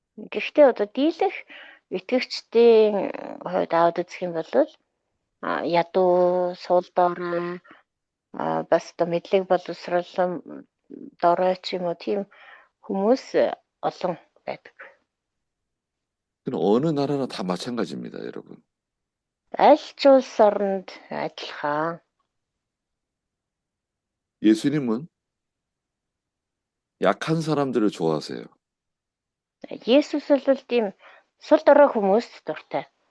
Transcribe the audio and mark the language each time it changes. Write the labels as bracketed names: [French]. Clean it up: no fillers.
[Mongolian] Гэхдээ одоо дийлэх итгэгчдийн хувьд аваад үзэх юм бол ядуу, суул дорой бас одоо мэдлэг боловсрал дорой ч юм уу тийм хүмүүс олон байдаг. [Korean] 그건 어느 나라나 다 마찬가지입니다, 여러분. [Mongolian] Аль ч улс оронд адилхан. [Korean] 예수님은 약한 사람들을 좋아하세요. [Mongolian] Есүс бол тийм сул дорой хүмүүст дуртай.